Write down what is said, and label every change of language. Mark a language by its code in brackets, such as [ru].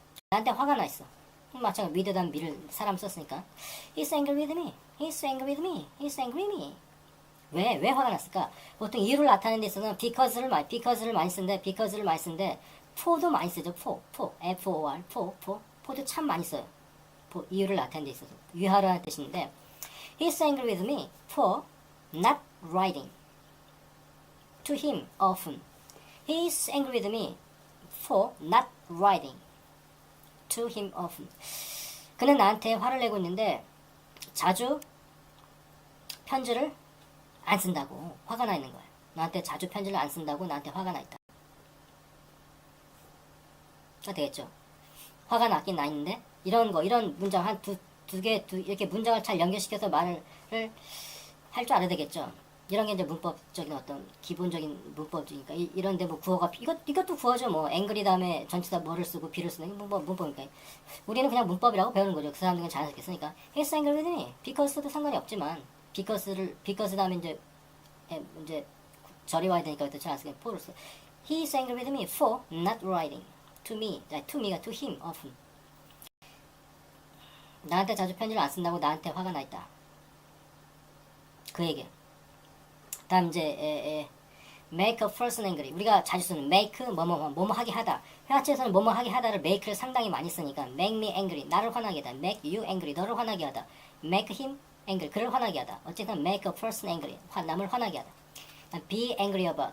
[ko] 나한테 화가 나 있어 마찬가지로 with 다음 me를 사람 썼으니까 [en] he's angry with me he's angry with me he's angry with me 왜 화가 났을까 보통 이유를 나타내는 데 있어서는 because를 많이 쓰는데 for도 많이 쓰죠 for F-O-R for도 참 많이 써요 이유를 나타내는 데 있어서 위하라는 뜻인데 he's angry with me for not writing to him often. He's angry with me for not writing to him often. [ko] 그는 나한테 화를 내고 있는데 자주 편지를 안 쓴다고 화가 나 있는 거야. 나한테 자주 편지를 안 쓴다고 나한테 화가 나 있다. 되겠죠? 화가 나긴 나 있는데 이런 문장 한 두 개 이렇게 문장을 잘 연결시켜서 말을 할 줄 알아야 되겠죠. 이런 게 이제 문법적인 어떤 기본적인 문법이니까 이런데 뭐 구어가 이것도 구어죠. 뭐 앵글이 다음에 전치사 뭐를 쓰고 비를 쓰는 게 문법이니까 우리는 그냥 문법이라고 배우는 거죠. 그 사람들은 자연스럽게 쓰니까 [en] he's angry with me because [ko] 도 상관이 없지만 because 다음에 이제 절이 와야 되니까 그때 자연스럽게 for를 써. [en] He's angry with me for not writing to me가 to him often. [ko] 나한테 자주 편지를 안 쓴다고 나한테 화가 나 있다. 그 얘기야. 다음 이제 make a person angry 우리가 자주 쓰는 make 뭐뭐 하게 하다 회화체에서는 뭐뭐 하게 하다를 make를 상당히 많이 쓰니까 make me angry 나를 화나게 하다 make you angry 너를 화나게 하다 make him angry 그를 화나게 하다 어쨌든 make a person angry 남을 화나게 하다 be angry